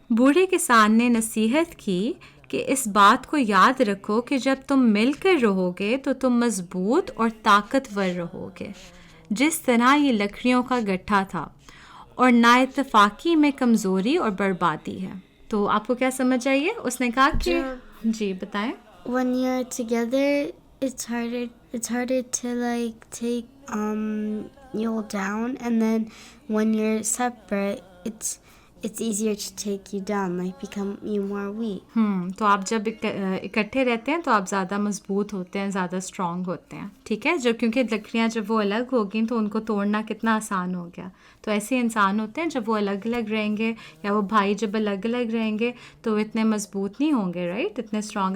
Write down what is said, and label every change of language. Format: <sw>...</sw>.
<hi>बूढ़े किसान ने नसीहत की कि इस बात को याद रखो कि जब तुम मिलकर रहोगे तो तुम मजबूत और ताकतवर रहोगे, जिस तरह ये लकड़ियों का गट्ठा था, और नाइत्तेफाकी में कमज़ोरी और बर्बादी है। तो आपको क्या समझ आई है? उसने कहा कि जी बताएं।</hi> <en>When you're together, it's harder to like take you down, and then when you're separate, it's easier to take you down, like become you more weak.</en> <hi>तो आप जब इकट्ठे रहते हैं तो आप ज़्यादा मजबूत होते हैं, ज़्यादा स्ट्रांग होते हैं, ठीक है। जब क्योंकि लकड़ियाँ जब वो अलग होगी तो उनको तोड़ना कितना आसान हो गया। तो ऐसे इंसान होते हैं जब वो अलग अलग रहेंगे, या वो भाई जब अलग अलग रहेंगे तो वो इतने मजबूत नहीं होंगे, राइट, इतने स्ट्रांग।</hi>